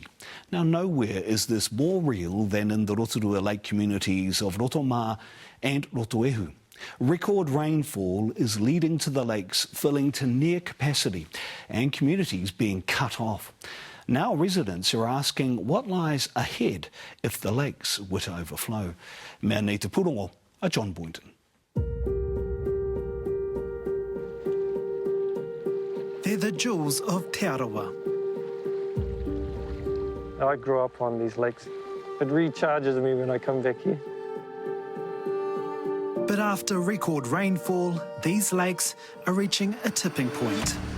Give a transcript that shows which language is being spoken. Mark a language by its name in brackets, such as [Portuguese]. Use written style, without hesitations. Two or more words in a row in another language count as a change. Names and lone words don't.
[English] Now, nowhere is this more real than in the Rotorua Lake communities of Rotomā and Rotoehu. Record rainfall is leading to the lakes filling to near capacity and communities being cut off. Now residents are asking what lies ahead if the lakes were to overflow. [Māori] Mea nei te purongo, a John Boynton. [English] They're the jewels of Te Arawa. I grew up on these lakes. It recharges me when I come back here. But after record rainfall, these lakes are reaching a tipping point.